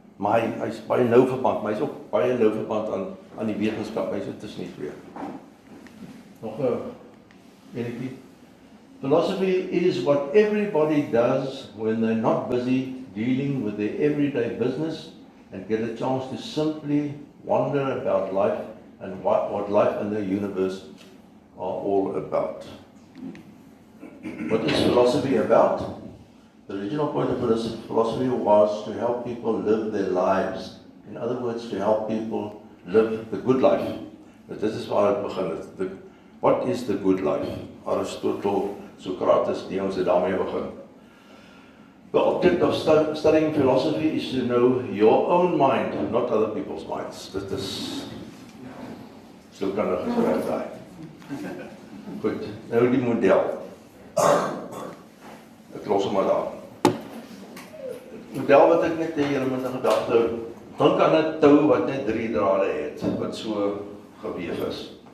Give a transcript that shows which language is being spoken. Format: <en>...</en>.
<af>Maar hy is baie nou verband, maar hy is ook baie nou verband aan die wetenskap. Hy is tussen die twee. Nog 'n enetjie.</af> <en>Philosophy is what everybody does when they're not busy dealing with their everyday business and get a chance to simply wonder about life and what life and the universe are all about. What is philosophy about? The original point of philosophy was to help people live their lives. In other words, to help people live the good life.</en> <af>Dit is waar het begin het.</af> <en>What is the good life? Aristotle, Socrates,</en> <af>die ons het daarmee begin.</af> <en>The object of studying philosophy is to know your own mind, not other people's minds.</en> <af>Dit is sielkundige geskryf daai. Goed, nou die model. Ek los hom maar daar. Model wat ek net julle met 'n gedagte hou. Dink aan 'n tou wat net 3 drade het, wat so geweef is.</af>